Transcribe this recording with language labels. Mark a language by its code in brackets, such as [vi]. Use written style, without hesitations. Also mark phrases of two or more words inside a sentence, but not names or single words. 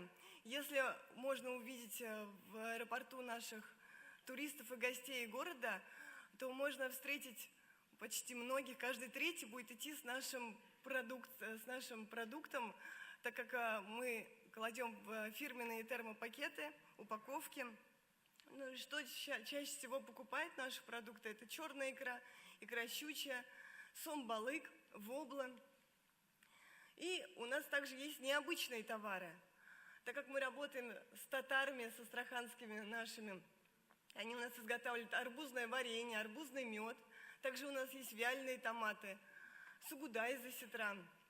[ru] Если можно увидеть в аэропорту наших туристов и гостей города, то можно встретить почти многих, каждый 3-й будет идти с нашим продуктом, так как мы кладем в фирменные термопакеты, упаковки. Ну, что чаще всего покупает наши продукты? Это черная икра, икра щучья, сом-балык, вобла. И у нас также есть необычные товары. Так как мы работаем с татарами, с астраханскими нашими, они у нас изготавливают арбузное варенье, арбузный мед. Также у нас есть вяленые томаты, сугудай из осетран.